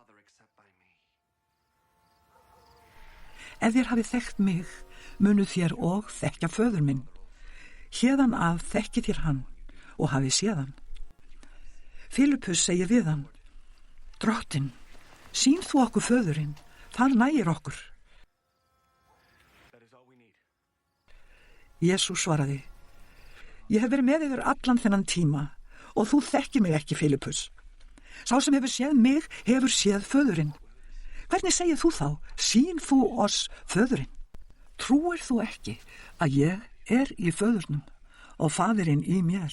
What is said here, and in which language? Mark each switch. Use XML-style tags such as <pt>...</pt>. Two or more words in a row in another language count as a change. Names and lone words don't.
<is>Ef þér hafið þekkt mig, munu þér og þekkja föður minn. Héðan af þekki þér hann og hafið séð hann. Filippus segir við hann: Drottinn, sýn þú okkur föðurinn, það nægir okkur.</is> <en>all we need.</en> <is>Jesús svaraði: Ég hef verið með yður allan þennan tíma og þú þekkir mig ekki, Filippus. Sá sem hefur séð mig hefur séð föðurinn. Hvernig segir þú þá, sýn þú oss föðurinn? Trúir þú ekki að ég er í föðurnum og faðirinn í mér?</is>